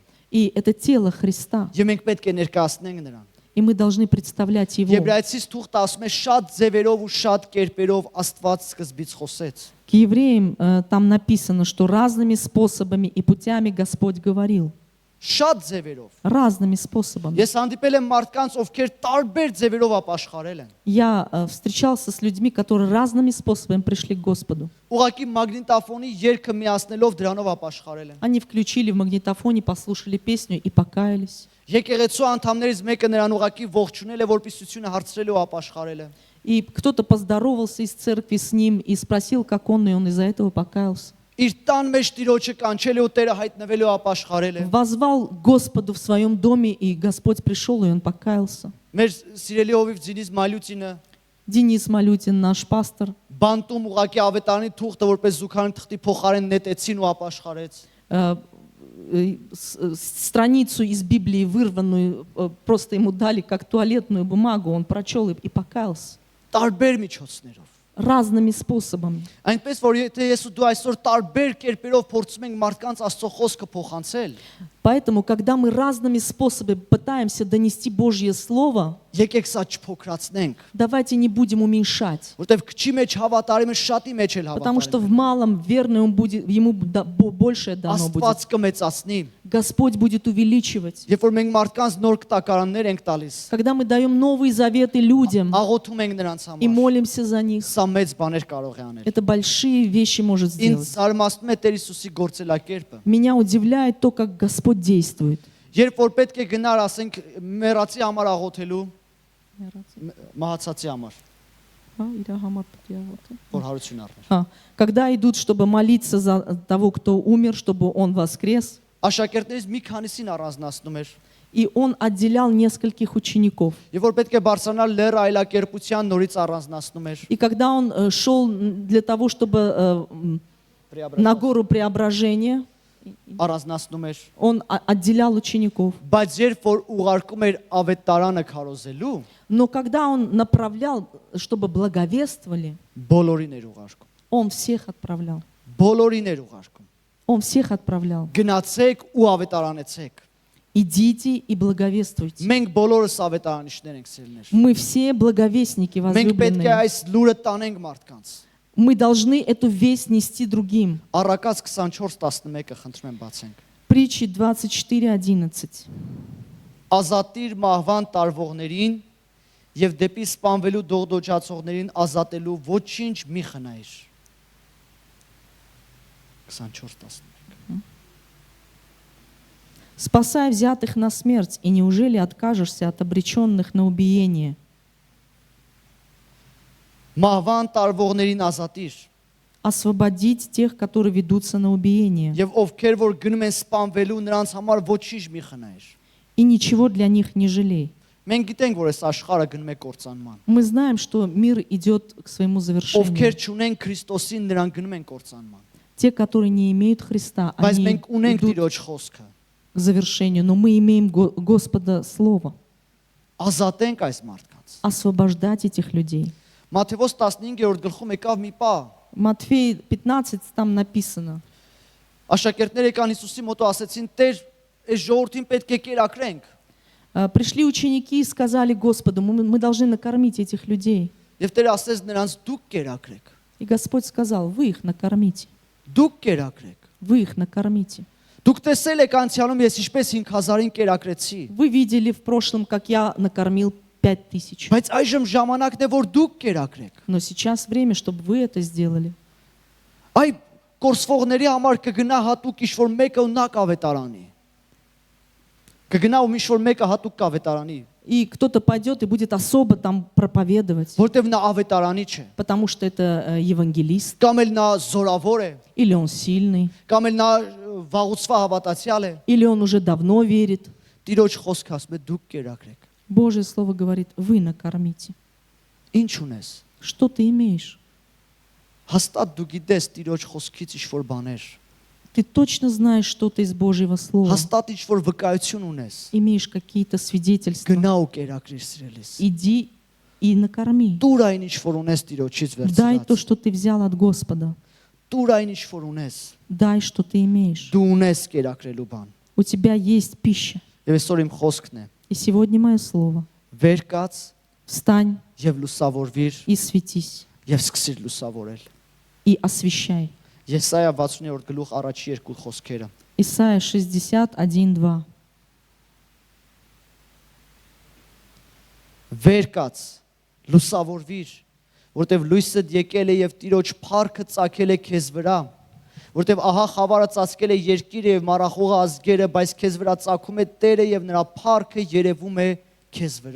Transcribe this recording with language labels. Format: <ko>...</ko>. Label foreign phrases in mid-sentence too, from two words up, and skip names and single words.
<ru>И это тело Христа.</ru> <hy>Եվ մենք պետք է ներկայացնենք նրան։</hy> <ru>И мы должны представлять Его.</ru> <hy>Եբրայեցիս թուղթը ասում է շատ ձևերով ու շատ կերպերով Աստված սկզբից խոսեց։</hy> <ru>К евреям там написано, что разными способами и путями Господь говорил.</ru> <hy>Շատ ձևերով։</hy> <ru>Разными способами.</ru> <hy>Ես հանդիպել եմ մարդկանց, ովքեր տարբեր ձևերով ապաշխարել են։</hy> <ru>Я встречался с людьми, которые разными способами пришли к Господу.</ru> <hy>Ուղղակի մագնիտոֆոնի երգը միացնելով դրանով ապաշխարել են։</hy> <ru>Они включили в магнитофоне, послушали песню и покаялись.</ru> <hy>Եկեղեցու անդամներից մեկը նրան ուղղակի ողջունել է, որպեսությունը հարցրել ու ապաշխարել է։</hy> <ru>И кто-то поздоровался из церкви с ним и спросил, как он, и он из-за этого покаялся.</ru> <hy>Իր տան մեջ Տիրոջը կանչել է ու Տերը հայտնվել ու ապաշխարել է։</hy> <ru>Возвал Господу в своем доме, и Господь пришел, и он покаялся.</ru> <hy>Մեր սիրելի հովիվ Ձինիս Մալյուցինը</hy> <ru>Денис Малютин, наш пастор,</ru> <hy>բանտում ուղղակի ավետարանի թուղթը որպես զուգարան թղթի փոխարեն նետեցին ու ապաշխարեց։</hy> <ru>страницу из Библии вырванную, просто ему дали как туалетную бумагу, он прочел и покаялся.</ru> <hy>Տարբեր միջոցներով։</hy> <ru>Разными способами.</ru> <hy>Այնպես որ եթե ես ու դու այսօր տարբեր կերպերով փորձում ենք մարդկանց Աստծո խոսքը փոխանցել,</hy> <ru>Поэтому, когда мы разными способами пытаемся донести Божье Слово,</ru> <hy>եկեք սա չփոքրացնենք,</hy> <ru>давайте не будем уменьшать.</ru> <hy>որտեվ քչի մեջ հավատարիմը шатի մեջ էլ</hy> <ru>Потому что</ru> <hy>հավատարիմ։</hy> <ru>в малом верный он будет, ему большее дано будет.</ru> <hy>Աստված կմեծացնի։</hy> <ru>Господь будет увеличивать.</ru> <hy>Երբ որ մենք մարդկանց нոր կտակարաններ ենք տալիս,</hy> <ru>Когда мы даем новые заветы людям</ru> <hy>աղոթում ենք նրանց</hy> <ru>и</ru> <hy>համար,</hy> <ru>молимся за них,</ru> <hy>սա մեծ բաներ կարող է անել։</hy> <ru>это большие вещи может</ru> <hy>Ինձ</hy> <ru>сделать.</ru> <hy>զարմացնում է Տեր Հիսուսի գործելակերպը։</hy> <ru>Меня удивляет то, как Господь действует.</ru> <hy>Երբ որ պետք է գնար, ասենք, մեռածի համար աղոթելու, մահացածի համար, որ հարություն առներ։</hy> <ru>Когда идут, чтобы молиться за того, кто умер, чтобы он воскрес,</ru> <hy>Աշակերտներից մի քանիսին առանձնացնում էր,</hy> <ru>и он отделял нескольких учеников.</ru> <hy>եւ որ պետք է բարձրանալ լեռ այլակերպության նորից առանձնացնում էր։</hy> <ru>И когда он шел для того, чтобы на гору преображения,</ru> <hy>Առանձնացնում էր,</hy> <ru>он отделял учеников.</ru> <hy>բայց երբ որ ուղարկում էր ավետարանը քարոզելու,</hy> <ru>Но когда он направлял, чтобы благовествовали,</ru> <hy>բոլորին էր ուղարկում։</hy> <ru>он всех отправлял.</ru> <hy>Բոլորին էր ուղարկում։</hy> <ru>Он всех отправлял.</ru> <hy>Գնացեք ու ավետարանեցեք։</hy> <ru>Идите и благовествуйте.</ru> <hy>Մենք բոլորս ավետարանիչներ ենք սիրելիներ։</hy> <ru>Мы все благовестники</ru> <hy>Մենք պետք է</hy> <ru>возлюбленные.</ru> <hy>այս լուրը տանենք մարդկանց։</hy> <ru>Мы должны эту весть нести другим.</ru> <hy>Առակաց 24:11-ը խնդրում եմ բացենք։</hy> <ru>Притчи 24:11.</ru> <hy>Ազատիր մահվան տարվողներին եւ դեպի սպանվելու դողդոջացողներին ազատելու ոչինչ մի խնայիր։ 24:11</hy> <ru>Спасай взятых на смерть, и неужели откажешься от обреченных на убиение?</ru> <hy>Մահվան տարվողներին ազատիր</hy> <ru>Освободить тех, которые ведутся на убиение.</ru> <hy>եւ ովքեր որ գնում են սպանվելու նրանց համար ոչինչ մի խնայիր։</hy> <ru>И ничего для них не жалей.</ru> <hy>Մենք գիտենք, որ այս աշխարհը գնում է կործանման։</hy> <ru>Мы знаем, что мир идет к своему завершению.</ru> <hy>Ովքեր չունեն Քրիստոսին, նրանք գնում են կործանման։</hy> <ru>Те, которые не имеют Христа,</ru> <hy>Բայց</hy> <ru>они</ru> <hy>մենք ունենք</hy> <ru>идут</ru> <hy>Տիրոջ խոսքը։</hy> <ru>к завершению. Но мы имеем Господа Слово.</ru> <hy>Ազատենք այս մարդկանց։</hy> <ru>Освобождать этих людей.</ru> <hy>Մատթեոս 15-րդ գլխում եկավ մի պահ։</hy> <ru>Матфей 15 там написано.</ru> <hy>Աշակերտները եկան Հիսուսի մոտ ու ասեցին. «Տեր, այս ժողովրդին պետք է կերակրենք»։</hy> <ru>Пришли ученики и сказали Господу, мы должны накормить этих людей.</ru> <hy>Եվ Տերը ասեց նրանց. «Դուք կերակրեք»։</hy> <ru>И Господь сказал, вы их накормите.</ru> <hy>Դուք կերակրեք։</hy> <ru>Вы их накормите.</ru> <hy>Դուք տեսել եք անցյալում ես ինչպես 5000-ին կերակրեցի։</hy> <ru>Вы видели в прошлом, как я накормил 5000.</ru> <hy>Բայց այժմ ժամանակն է որ դուք կերակրեք։</hy> <ru>Но сейчас время, чтобы вы это сделали.</ru> <hy>Այ կորսվողների համար կգնա հատուկ ինչ-որ մեկը ու նա կավետարանի։ Կգնա ու ինչ-որ մեկը հատուկ կավետարանի,</hy> <ru>И кто-то пойдет и будет особо там проповедовать,</ru> <hy>որտեվ նա ավետարանիչ է,</hy> <ru>потому что это евангелист,</ru> <hy>կամ էլ նա զորավոր է,</hy> <ru>или он сильный,</ru> <hy>կամ էլ նա վաղուցվա հավատացյալ է։</hy> <ru>или он уже давно верит.</ru> <hy>Տիրոջ խոսքը ասում է դուք կերակրեք։</hy> <ru>Божье Слово говорит, вы накормите.</ru> <hy>Ինչ ունես։</hy> <ru>Что ты имеешь?</ru> <hy>Հաստատ դու գիտես Տիրոջ խոսքից ինչ-որ բաներ։</hy> <ru>Ты точно знаешь что-то из Божьего Слова.</ru> <hy>Հաստատ ինչ-որ վկայություն ունես։</hy> <ru>Имеешь какие-то свидетельства.</ru> <hy>Գնա ու կերակրիր սիրելիս։</hy> <ru>Иди и накорми.</ru> <hy>Տուր այն ինչ որ ունես Տիրոջից</hy> <ru>Дай то,</ru> <hy>վերցրած։</hy> <ru>что ты взял от Господа.</ru> <hy>Տուր այն ինչ որ ունես։</hy> <ru>Дай, что ты имеешь.</ru> <hy>Դու ունես կերակրելու բան։</hy> <ru>У тебя есть пища.</ru> <hy>Եվ այսօր իմ խոսքն է.</hy> <ru>И сегодня мое слово.</ru> <hy>Վեր կաց</hy> <ru>Встань</ru> <hy>եւ լուսավորվիր</hy> <ru>и светись,</ru> <hy>եւ սկսիր լուսավորել։</hy> <ru>и освещай.</ru> <hy>Եսայա 60-րդ գլուխ առաջի երկու խոսքերը։</hy> <ru>Исайя 61:2.</ru> <hy>Վեր կաց, լուսավորվիր, որտեվ լույսը եկել է եւ Տիրոջ փառքը ծագել է քեզ վրա, որտեվ ահա խավարը ծածկել է երկիրը եւ մառախուղը ազգերը, բայց քեզ վրա ծագում է Տերը եւ նրա փառքը երևում է քեզ վրա։</hy>